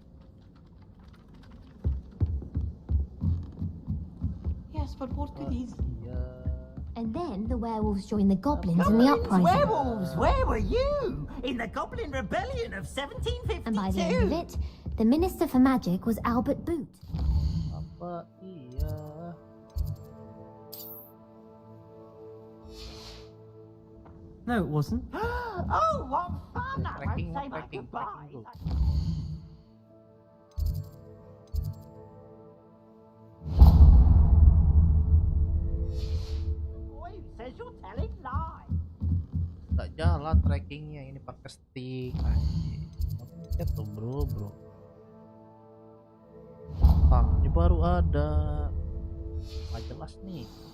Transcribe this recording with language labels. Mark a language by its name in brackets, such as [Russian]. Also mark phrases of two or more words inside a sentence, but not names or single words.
[English] Yes, but what good is... And then the werewolves joined the goblins in the uprising. Werewolves, where were you? In the Goblin Rebellion of 1752. And by the end of it, the Minister for Magic was Albert Boot. [Indonesian] Apa iya? [English] No, it wasn't. Oh, what fun! I won't Tracking, say my tracking, goodbyes. Boy, who says you're telling lies? [Indonesian] Tak jalan trackingnya ini pakai stick. Anjir. Tuh bro. Ah, ini baru ada. Nggak jelas nih.